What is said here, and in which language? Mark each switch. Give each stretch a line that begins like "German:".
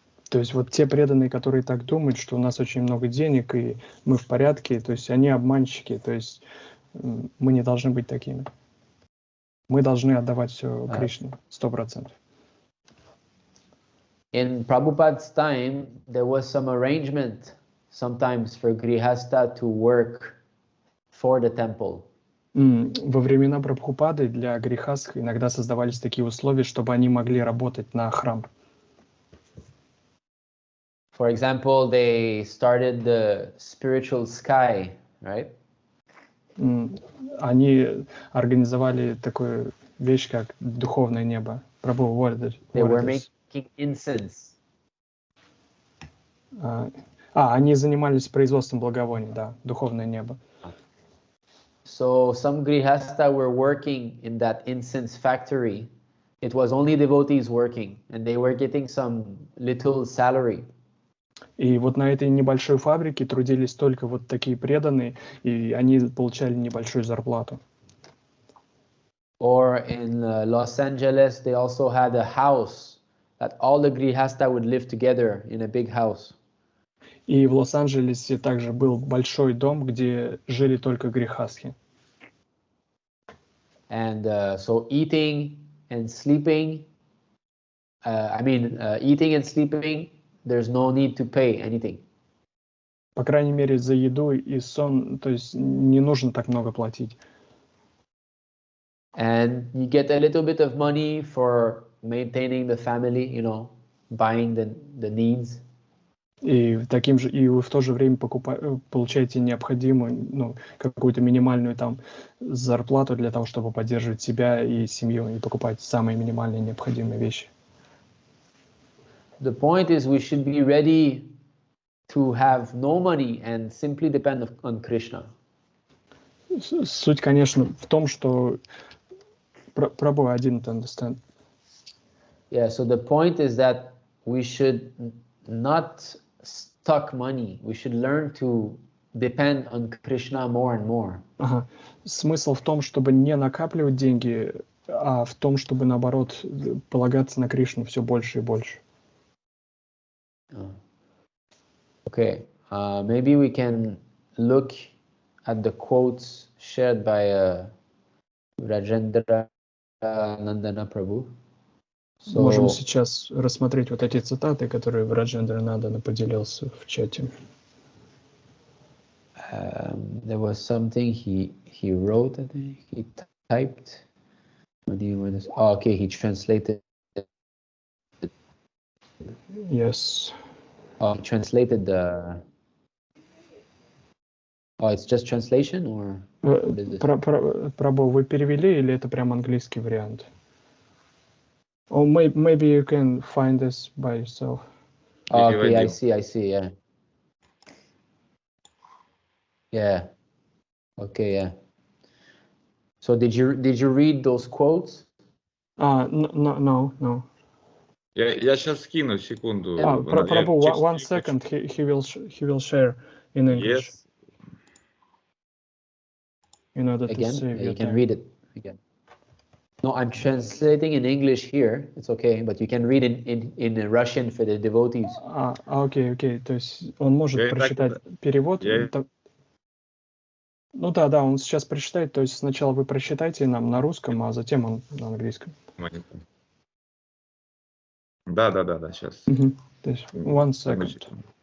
Russian: То есть вот те преданные, которые так думают, что у нас очень много денег и мы в порядке, то есть они обманщики, то есть мы не должны быть такими. Мы должны отдавать все Кришне, 100%.
English: In Prabhupada's time, there was some arrangement sometimes for Grihasta to work for the temple.
Russian: Во времена Прабхупады для грехастх иногда создавались такие условия, чтобы они могли работать на храм.
English: For example, they started the spiritual sky, right?
Russian: Они организовали такую вещь, как духовное небо.
English: They were making incense.
Russian: Они занимались производством благовоний, да, духовное небо.
English: So some grihasta were working in that incense factory. It was only devotees working, and they were getting some little salary.
Russian: И вот на этой небольшой фабрике трудились только вот такие преданные, и они получали небольшую зарплату.
English: Or in Los Angeles, they also had a house that all the grihasta would live together in a big house.
Russian: И в Лос-Анджелесе также был большой дом, где жили только грехастхи.
English: And so eating and sleeping, eating and sleeping, there's no need to pay anything.
Russian: По крайней мере, за еду и сон, то есть не нужно так много платить.
English: And you get a little bit of money for maintaining the family, you know, buying the needs.
Russian: И вы в то же время получаете необходимую, какую-то минимальную там зарплату для того, чтобы поддерживать себя и семью, и покупать самые минимальные необходимые вещи.
English: The point is, we should be ready to have no money and simply depend on Krishna.
Russian: Суть, конечно, в том, что Prabhu,
English: I didn't understand. Yeah, so the point is that we should not stuck money. We should learn to depend on Krishna more and more.
Russian: Ага. Смысл в том, чтобы не накапливать деньги, а в том, чтобы, наоборот, полагаться на Кришну все больше и больше.
English: Okay, maybe we can look at the quotes shared by Rajendra Nandana Prabhu.
Russian: Можем сейчас рассмотреть вот эти цитаты, которые Раджендра Нандана поделился в чате.
English: There was something he wrote, I think, he typed. Oh, okay, he translated. Yes. Oh, he translated the. Oh, it's just translation, or?
Russian: Прабhu, вы перевели или это прям английский вариант?
English: Or maybe you can find this by yourself. Oh, okay, I see, yeah. Yeah. Okay, yeah. So did you read those quotes? No.
Russian: Я сейчас скину, секунду.
English: Prabhu, 1 second, he will share in English. Yes. In order to Again, save you can read it again. No, I'm translating in English here. It's okay, but you can read in Russian for the devotees.
Russian: Окей. То есть он может прочитать перевод. Ну да, он сейчас прочитает. То есть сначала вы прочитайте нам на русском, а затем он на английском. Да, сейчас. То есть
English: 1 second.